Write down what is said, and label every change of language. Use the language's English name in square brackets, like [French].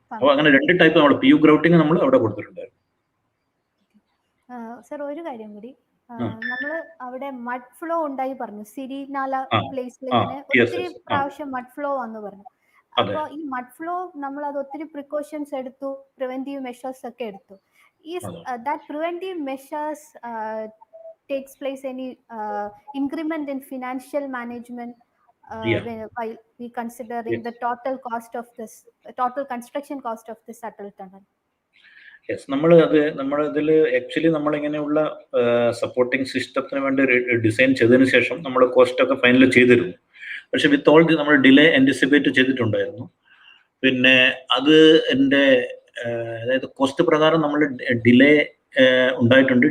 [Malayalam] അപ്പോൾ അങ്ങനെ 2 ടൈപ്പ് നമ്മൾ PU ഗ്രൗട്ടിങ് നമ്മൾ അവിടെ കൊടുത്തിട്ടുണ്ടായിരുന്നു. സർ ഒരു കാര്യം കൂടി, നമ്മള് അവിടെ മഡ് ഫ്ലോ ഉണ്ടായി പറഞ്ഞു, സിരിനാല പ്ലേസിൽ ഇങ്ങനെ ഒത്തിരി പ്രാവശ്യം മഡ് ഫ്ലോ വന്നു പറഞ്ഞു. അപ്പൊ ഈ മഡ് ഫ്ലോ നമ്മൾ അത് ഒത്തിരി പ്രിക്കോഷൻസ് എടുത്തു, പ്രിവെന്റീവ് മെഷേഴ്സ് ഒക്കെ എടുത്തു. [English] ഈ that preventive measures takes place any increment in financial management while we considering the total cost of this, total construction cost of this Atal tunnel? [Malayalam] Yes, നമ്മളിതിൽ actually നമ്മളിങ്ങനെയുള്ള supporting സിസ്റ്റത്തിന് വേണ്ടി design ചെയ്തതിന് ശേഷം നമ്മൾ cost ഒക്കെ ഫൈനൽ ചെയ്തിരുന്നു. പക്ഷെ with all നമ്മൾ ഡിലേ ആൻറ്റിസിപ്പേറ്റ് ചെയ്തിട്ടുണ്ടായിരുന്നു. പിന്നെ അത് അതായത് കോസ്റ്റ് പ്രകാരം നമ്മൾ ഡിലേ ഉണ്ടായിട്ടുണ്ട്.